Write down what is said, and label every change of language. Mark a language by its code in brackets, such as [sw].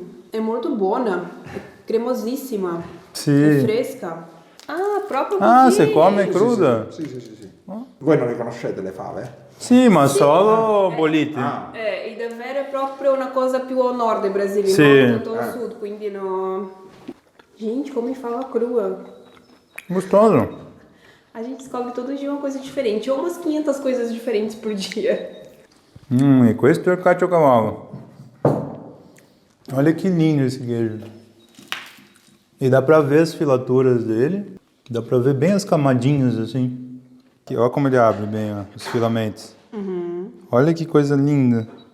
[pt] É muito boa, é cremosíssima. [it] Sì. [pt] É fresca. Ah, proprio Ah, [it] così. [pt] você come cruda? [it] Sì. Voi non le conoscete le fave? Sì, ma solo bollite. E davvero è proprio una cosa più ao nord del Brasile, Sì. non tanto ao sud, quindi no... [pt] Gente, come fala crua? Gostoso. A gente descobre todo dia uma coisa diferente, ou umas 500 coisas diferentes por dia. [it] E questo è il caciocavallo. [pt] Olha que lindo esse queijo. E dá pra ver as filaturas dele. Dá pra ver bem as camadinhas assim. Aqui, olha como ele abre bem, ó, os filamentos. Olha que coisa linda.